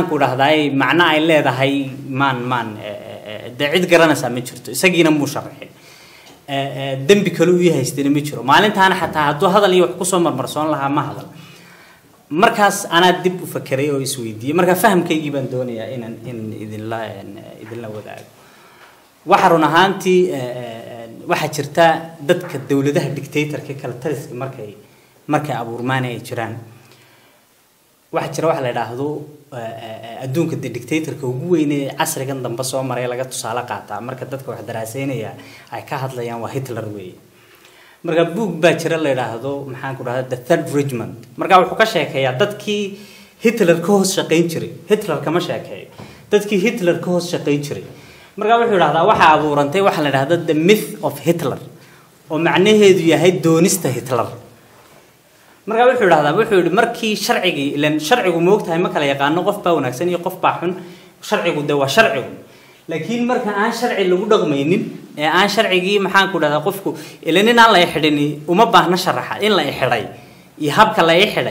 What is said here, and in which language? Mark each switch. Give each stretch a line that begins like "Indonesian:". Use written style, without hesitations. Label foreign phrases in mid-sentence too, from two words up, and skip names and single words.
Somali: ku dhahday macna ay leedahay maan de cid garanaysaa ma jirto isagiina muu sharaxin dambi kale uu yahaystay ma jiro maalintaana xataa hadduu hadal iyo wax ku soo marmarsoon lahaa ma hadal markaas ana dib u fakiray oo isweydiiyay marka fahamkeygii baan doonayaa in idinla wadaago waxa run ahaantii waxa jirta dadka dawladaha dictatorka kala taliska markay abuurmaan ay jiraan waxa jira wax la yiraahdo adduunka dictatorka ugu weyn ee casrigan dambe soo maray laga tusaale qaataa marka dadka wax daraasaynaya ay ka hadlayaan waa Hitler weey marka book baa jira la yiraahdo maxaan ku dhahdaa
English: the third regiment
Somali: marka wuxuu ka sheekayaa dadkii Hitler ka hoos shaqeyn jiray Hitler kama sheekeeyo dadkii Hitler ka hoos shaqeyn jiray marka wuxuu yiraahdaa waxa abuurantay waxa la yiraahdo
English: the myth of Hitler
Somali: oo macnaheedu yahay doonista Hitler marka wuxuu yiraahdaa markii sharcigu ma ogtahay ma kala yaqaano qof baa wanaagsan iyo qof baa xun sharcigu de waa sharcigu laakiin marka aan sharci lagu dhaqmaynin ee aan sharcigii maxaan ku dhahdaa qofku ilaanin aan la xidhin uma baahna sharaxa in la xidhay iyo habka la xidhay